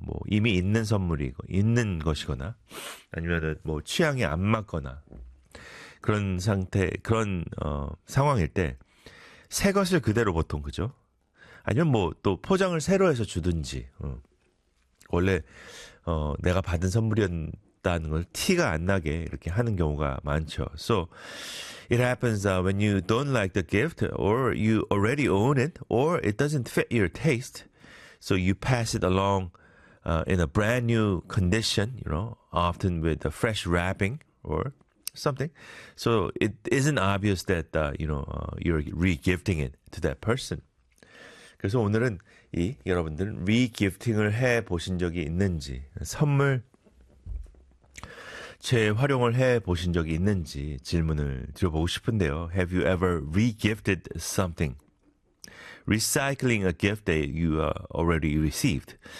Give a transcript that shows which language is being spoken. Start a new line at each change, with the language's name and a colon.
Korean: 뭐 이미 있는 선물이고 있는 것이거나 아니면은 뭐 취향이 안 맞거나 그런 상태 그런 상황일 때새 것을 그대로 보통 그죠? 아니면 뭐또 포장을 새로 해서 주든지 원래 내가 받은 선물이었는데 다는 걸 티가 안 나게 이렇게 하는 경우가 많죠.
English: So it happens when you don't like the gift or you already own it or it doesn't fit your taste. So you pass it along in a brand new condition, you know, often with a fresh wrapping or something. So it isn't obvious that you're re-gifting it to that person.
Korean: 그래서 오늘은 이 여러분들은 re-gifting을 해 보신 적이 있는지 선물 재활용을 해 보신 적이 있는지 질문을 드려보고 싶은데요.
English: Have you ever re-gifted something? Recycling a gift that you already received.